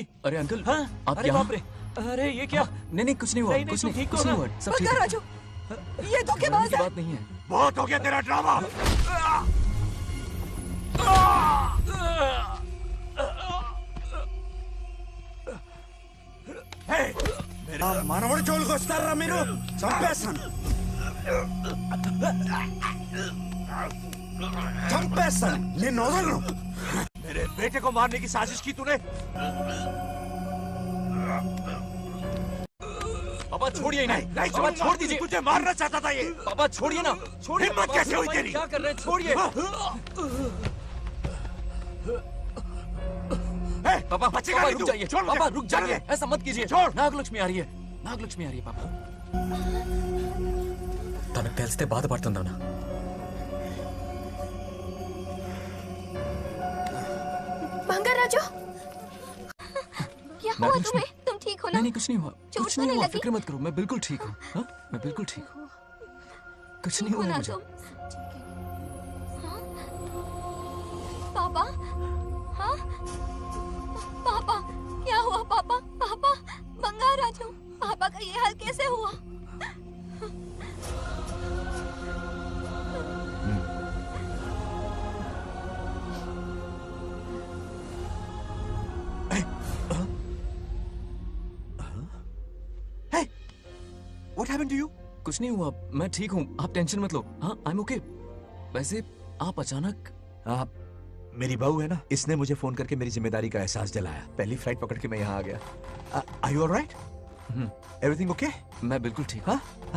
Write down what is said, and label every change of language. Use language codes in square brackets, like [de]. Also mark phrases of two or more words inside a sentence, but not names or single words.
[hi] अरे अंकल, हाँ? आप अरे यहाँ? बाप रे, अरे ये क्या? नहीं नहीं कुछ नहीं हुआ, नहीं, कुछ तुम नहीं, ठीक हो कुछ ना? नहीं हुआ, सब ठीक है। बंगाराजू, ये धोखेबाज है। बात नहीं है। बहुत हो गया तेरा ड्रामा। [te] మనవడి జోలికి వస్తారా మీరు చంపేస్తాను చంపేస్తాను నేను వదలను [hi] मेरे बेटे को मारने की साजिश की तूने? पापा छोड़िए नहीं, नहीं पापा छोड़ूंगा। छोड़ दीजिए। तुझे मारना चाहता था ये। पापा छोड़िए ना, छोड़िए। हिम्मत पापा, कैसे हुई पापा, तेरी? क्या कर रहे हैं? छोड़िए। पापा बचेगा पापा नहीं रुक तू। जाइए, छोड़ मुझे। पापा रुक चल जाइए, दे। ऐसा मत कीजिए। छोड़। నాగలక్ష్మి आ रही है, నాగలక్ష్మి आ रही है पापा। [te] తనకు తెలిస్తే బాధపడుతుందన్నా. [hi] बंगाराजू, क्या हुआ नागलक्ष्मी। तुम्हें? तुम ठीक हो ना? नहीं नहीं कुछ नहीं हुआ, चोट कुछ तो नहीं नहीं हुआ, लगी? फिक्र मत करो, मैं बिल्कुल ठीक हूँ। हाँ? मैं बिल्कुल ठीक हूँ, कुछ नहीं ठीक हो हुआ ना मुझे। तुम? हाँ? पापा, हाँ? पापा, क्या हुआ पापा? पापा, बंगाराजू, पापा का ये हाल कैसे हुआ? [en] What happened to you? [hi] कुछ नहीं हुआ, मैं ठीक हूँ, आप टेंशन मत लो। हाँ, [en] I'm okay। [hi] वैसे आप अचानक आप मेरी बहू है ना, इसने मुझे फोन करके मेरी जिम्मेदारी का एहसास दिलाया। पहली फ्लाइट पकड़ के मैं यहाँ आ गया। [en] Are you all right? Everything okay? [hi] मैं बिल्कुल ठीक हूँ।